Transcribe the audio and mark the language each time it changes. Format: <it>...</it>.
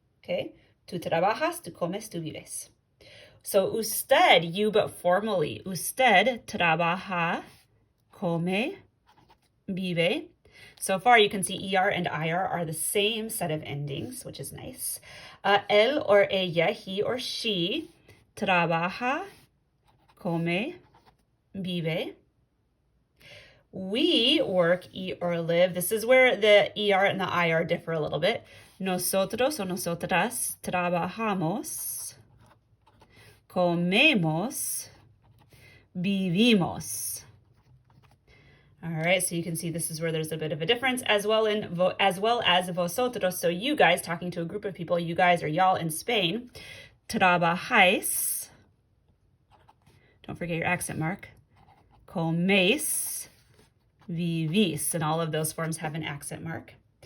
<en>Okay,</en> <es>tu trabajas, tu comes, tu vives.</es> <en>So</en> <es>usted,</es> <en>you, but formally,</en> <es>usted trabaja, come, vive.</es> <en>So far, you can see ER and IR are the same set of endings, which is nice.</en> <es>Él</es> <en>or</en> <es>ella,</es> <en>he or she,</en> <es>trabaja, come, vive.</es> <en>We work, eat, or live. This is where the ER and the IR differ a little bit.</en> <es>Nosotros o nosotras trabajamos, comemos, vivimos.</es> <en>All right, so you can see this is where there's a bit of a difference, as well as vosotros. So you guys, talking to a group of people, you guys or y'all in Spain,</en> <es>trabajáis,</es> <en>don't forget your accent mark,</en> <es>coméis, vivís,</es> <en>and all of those forms have an accent mark.</en>